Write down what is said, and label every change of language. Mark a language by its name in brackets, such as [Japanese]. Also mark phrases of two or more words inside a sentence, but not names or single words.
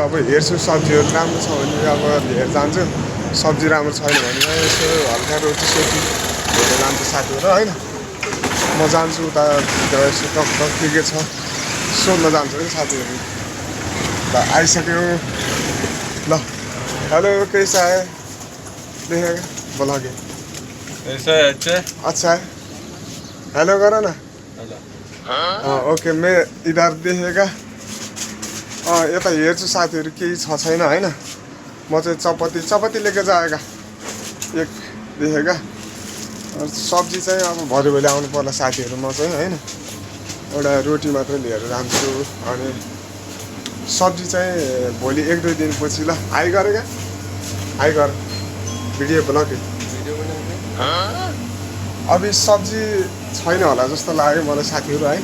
[Nepali] अब हेर्छु सब्जीहरू राम्रो छ भने अब लिएर जान्छु, सब्जी राम्रो छैन भने यसो हल्का रोटी सोटी लिएर जान्छु साथीहरू होइन। म जान्छु उता यसो टक के छ सोध्न जान्छु कि साथीहरू। ल आइसक्यो। ल हेलो [Hindi] कैसा है, देखेगा बोला के ऐसा है अच्छा है। [Nepali] हेलो गर न। [Hindi] ओके मैं इधर देखेगा। [Nepali] यता हेर्छु साथीहरू केही छ छैन होइन। म चाहिँ चपाती लिएर [Hindi] जाएगा एक देखेगा। [Nepali] सब्जी चाहिँ अब भरे भोलि आउनु पर्ला साथीहरू। म चाहिँ होइन एउटा रोटी मात्रै लिएर जान्छु। अनि सब्जी चाहिँ भोलि 1-2 दिनपछि। ल हाई गरेगा, हाई गर [English] video blog [Nepali] अभी सब्जी छैन होला जस्तो लाग्यो मलाई साथीहरू होइन।